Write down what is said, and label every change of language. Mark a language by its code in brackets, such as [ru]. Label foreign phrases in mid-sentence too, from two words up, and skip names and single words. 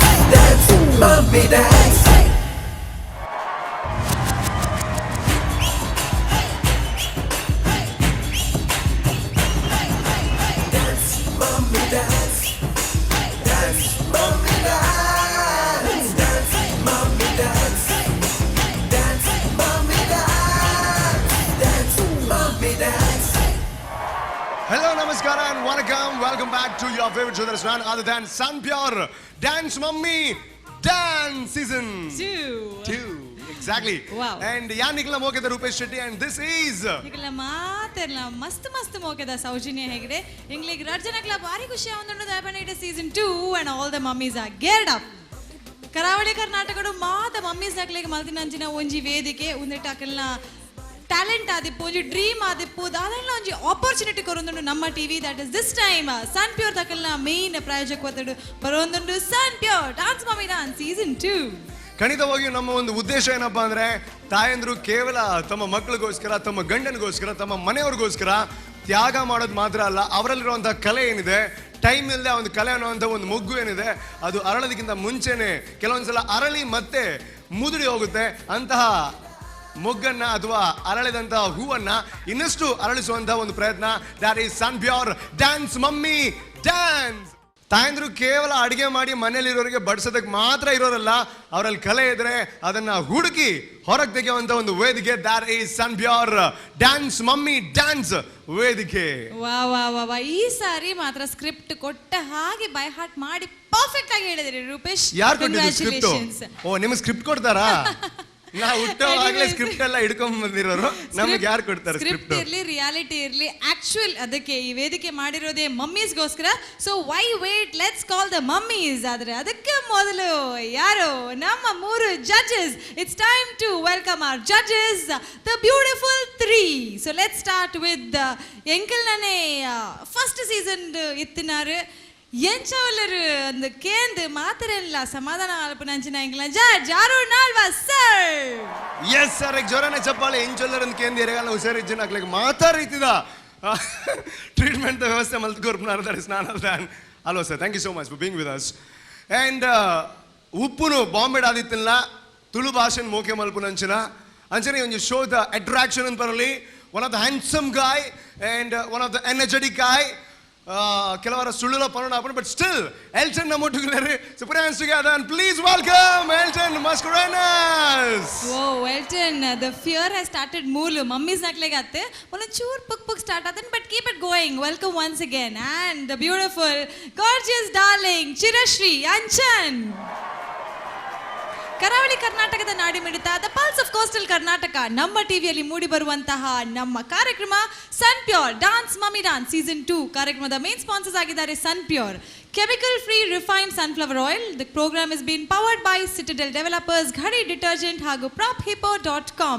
[en] Dance, mommy dance. Dance, mommy dance. Dance, mommy dance. Dance, mommy dance. Dance, mommy dance. Dance, mommy dance. Hello, namaskara and welcome back to your favorite show that is none other than Sun Pure Dance Mummy Dance Season 2. Exactly. Wow. And [tcy] ಯಾನ್ ನಿಕ್ಲ ಮೋಕೆದ [en] Rupesh Shetty and this is [tcy] ನಿಕಲ ಮಾತೆಲ್ಲ ಮಸ್ತ್ ಮೋಕೆದ ಸೌಜನ್ಯ ಹೆಗಡೆ ಇಂಗ್ಲಿಗೆ ರರ್ಜನಕ್ಲ ಭಾರಿ ಖುಷಿ ಆವಂದುಂಡು ದಯಪಂಡ ಸೀಸನ್ 2 [en] and all the mummies are geared up. [tcy] ಕರಾವಳಿ ಕರ್ನಾಟಕಡು ಮಾತ ಮಮ್ಮೀಸ್ ನಕ್ಲೆಗೆ ಮಲ್ತಿನಂಚಿನ ಒಂಜಿ ವೇದಿಕೆ ಉಂದೆಟಕಲ್ನ ಟ್ಯಾಲೆಂಟ್ ಆದಿಪ್ಪು ಒಂಜಿ ಡ್ರೀಮ್ ಆದಿಪ್ಪು ದಾದೆಲ್ಲ ಒಂಜಿ ಆಪರ್ಚುನಿಟಿ ಕೊರೊಂದುಂಡು ನಮ್ಮ ಟಿವಿ [en] that is this time [tcy] ಸನ್ ಪ್ಯೂರ್ ತಕಲ್ನ ಮೇನ್ ಪ್ರಾಯೋಜಕ ಒತ್ತಡು ಬರೋಂದುಂಡು ಸನ್ ಪ್ಯೂರ್ ಡಾನ್ಸ್ ಮಮ್ಮಿ ಡಾನ್ಸ್ ಸೀಸನ್ 2. [kn] ಖಂಡಿತವಾಗಿಯೂ ನಮ್ಮ ಒಂದು ಉದ್ದೇಶ ಏನಪ್ಪಾ ಅಂದ್ರೆ ತಾಯಂದ್ರು ಕೇವಲ ತಮ್ಮ ಮಕ್ಕಳಿಗೋಸ್ಕರ ತಮ್ಮ ಗಂಡನಿಗೋಸ್ಕರ ತಮ್ಮ ಮನೆಯವ್ರಿಗೋಸ್ಕರ ತ್ಯಾಗ ಮಾಡೋದು ಮಾತ್ರ ಅಲ್ಲ, ಅವರಲ್ಲಿರುವಂತಹ ಕಲೆ ಏನಿದೆ, ಟೈಮ್ ಇಲ್ಲದೆ ಒಂದು ಕಲೆ ಅನ್ನುವಂಥ ಒಂದು ಮೊಗ್ಗು ಏನಿದೆ ಅದು ಅರಳೋದಕ್ಕಿಂತ ಮುಂಚೆನೆ ಕೆಲವೊಂದ್ಸಲ ಅರಳಿ ಮತ್ತೆ ಮುದುಡಿ ಹೋಗುತ್ತೆ. ಅಂತಹ ಮೊಗ್ಗನ್ನ ಅಥವಾ ಅರಳಿದಂತಹ ಹೂವನ್ನ ಇನ್ನಷ್ಟು ಅರಳಿಸುವಂತಹ ಒಂದು ಪ್ರಯತ್ನ [en] that is [kn] ಸನ್ ಪ್ಯೂರ್ ಡ್ಯಾನ್ಸ್ ಮಮ್ಮಿ ಡ್ಯಾನ್ಸ್. ತಾಯಂದ್ರು ಕೇವಲ ಅಡಿಗೆ ಮಾಡಿ ಮನೇಲಿರೋರಿಗೆ ಬಡಿಸೋದಕ್ಕೆ ಮಾತ್ರ ಇರೋರಲ್ಲ, ಅವರಲ್ಲಿ ಕಲೆ ಇದ್ರೆ ಅದನ್ನ ಹುಡುಕಿ ಹೊರಗೆ ತೆಗೆಯುವಂತ ಒಂದು ವೇದಿಕೆ [en] that is [kn] ಸನ್ ಪ್ಯೂರ್ ಡ್ಯಾನ್ಸ್ ಮಮ್ಮಿ ಡ್ಯಾನ್ಸ್ ವೇದಿಕೆ. ವಾ ವಾ ವಾ ವಾ ಈ ಸಾರಿ ಮಾತ್ರ ಸ್ಕ್ರಿಪ್ಟ್ ಕೊಟ್ಟ ಹಾಗೆ [en] by heart [kn] ಮಾಡಿ ಪರ್ಫೆಕ್ಟ್ ಆಗಿ ಹೇಳಿದ್ರಿ ರೂಪೇಶ್. ಯಾರು ಕೊಟ್ಟಿದ್ದು ಸ್ಕ್ರಿಪ್ಟ್? ಓ, ನಿಮ್ಗೆ ಸ್ಕ್ರಿಪ್ಟ್ ಕೊಡ್ತಾರಾ? ನಾವು ಹುಟ್ಟೋವಾಗಲೇ ಸ್ಕ್ರಿಪ್ಟ್ ಎಲ್ಲ ಹಿಡ್ಕೊಂಡ್ ಬಂದಿರೋರು, ನಮ್ಗೆ ಯಾರು ಕೊಡ್ತಾರೆ ಸ್ಕ್ರಿಪ್ಟ್? ಇರ್ಲಿ, ರಿಯಾಲಿಟಿ ಇರ್ಲಿ, ಆಕ್ಚುಯಲ್ ಅದಕ್ಕೆ ಈ ವೇದಿಕೆ ಮಾಡಿರೋದೇ ಮಮ್ಮೀಸ್ಗೋಸ್ಕರ. [en] So why wait, let's call the mummies. [kn] ಆದ್ರೆ ಅದಕ್ಕೆ ಮೊದಲು ಯಾರು ನಮ್ಮ 3 ಜಡ್ಜಸ್. [en] It's time to welcome our judges, the beautiful 3. So let's start with [tcy] ಎಂಕಲ್ ನನೇ [en] first season [tcy] ಇತ್ತಿನಾರು ಎಂಚವಲ್ಲರು ಅಂದ ಕೇಂದು ಮಾತರೆಲ್ಲ ಸಮಾಧಾನ ಆಲ್ಪನಂಚಿನ ಎಂಕಲ್ನ ಜಡ್ಜ್ ಅರುಣ್ ಆಳ್ವಾ ಸರ್. ಎಸ್ ಸರ್, ಜೋರನೆ ಚಪ್ಪಾಳೆ ಎಂಚೊಲ್ಲರ್ ಅಂತ ಕೇಂದ್ರ ಎರೆಗಾಲ ಹುಷಾರಿಜ್ಜನ ಹಾಕ್ಲಿಕ್ಕೆ ಮಾತಾಡ್ತಿದ ಟ್ರೀಟ್ಮೆಂಟ್ ವ್ಯವಸ್ಥೆ ಮಲ್ತ್ಕೊರ್ಪನಾರ [en] that is none other hello sir, Thank you so much for being with us. [tcy] ಅಂಡ್ ಉಪ್ಪುನು ಬಾಂಬೆ ಆದಿತ್ತಿಲ್ಲ ತುಳು ಭಾಷೆನ ಮೋಕೆ ಮಲ್ಪುನಂಚಿನ ಅಂಚನೆ ಒಂದು ಶೋ ದ ಅಟ್ರಾಕ್ಷನ್ ಅಂತ ಬರಲಿ. [en] One of the handsome guy and one of the energetic guy. [tcy] ಕೆಲವರ ಸುಳ್ಳುಲ ಪರೋಣ [en] but still [kn] ಎಲ್ಟನ್ ನಮ್ಮ ಒಟ್ಟಿಗೆ [en] ಸೊ put your hands together and please welcome Elton Mascarenas. Oh, Elton, the fear has started [tcy] ಮೂಲು ಮಮ್ಮೀಸ್ ನಕ್ಲೆಗ ಅತ್ತೆ ಒನ್ ಚೂರ್ ಪುಕ್ ಸ್ಟಾರ್ಟ್ ಆದನ್ [en] but keep it going. Welcome once again and the beautiful gorgeous darling Chirashri Anchan. [kn] ಕರಾವಳಿ ಕರ್ನಾಟಕದ ನಾಡಿ ಮಿಡಿತ [en] the pulse of coastal Karnataka [kn] ನಮ್ಮ ಟಿವಿಯಲ್ಲಿ ಮೂಡಿ ಬರುವಂತಹ ನಮ್ಮ ಕಾರ್ಯಕ್ರಮ ಸನ್ ಪ್ಯೂರ್ ಡಾನ್ಸ್ ಮಮ್ಮಿ ಡಾನ್ಸ್ ಸೀಸನ್ 2 ಕಾರ್ಯಕ್ರಮದ [en] main sponsors [kn] ಆಗಿದ್ದಾರೆ ಸನ್ ಪ್ಯೂರ್ [en] chemical free refined sunflower oil. The program is been powered by Citadel Developers, Ghadi detergent ಹಾಗೂ prophippo.com.